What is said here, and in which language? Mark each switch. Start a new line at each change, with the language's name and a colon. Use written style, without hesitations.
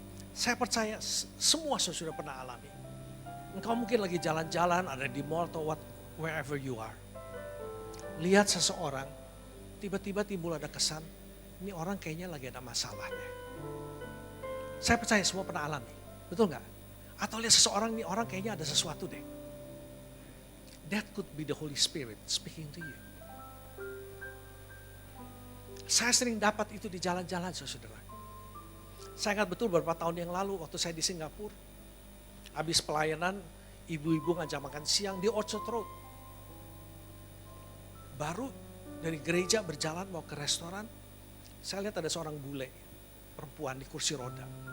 Indonesian: Saya percaya semua sudah pernah alami. Engkau mungkin lagi jalan-jalan, ada di mall atau
English: wherever you are.
Indonesian: Lihat seseorang, tiba-tiba timbul ada kesan, ini orang kayaknya lagi ada masalahnya. Saya percaya semua pernah alami, betul nggak? Atau lihat seseorang, ini orang kayaknya ada sesuatu deh.
English: That could be the Holy Spirit speaking to you.
Indonesian: Saya sering dapat itu di jalan-jalan, saudara. Saya ingat betul beberapa tahun yang lalu waktu saya di Singapura. Habis pelayanan, ibu-ibu ngajak makan siang di Orchard Road. Baru dari gereja berjalan mau ke restoran, saya lihat ada seorang bule, perempuan di kursi roda.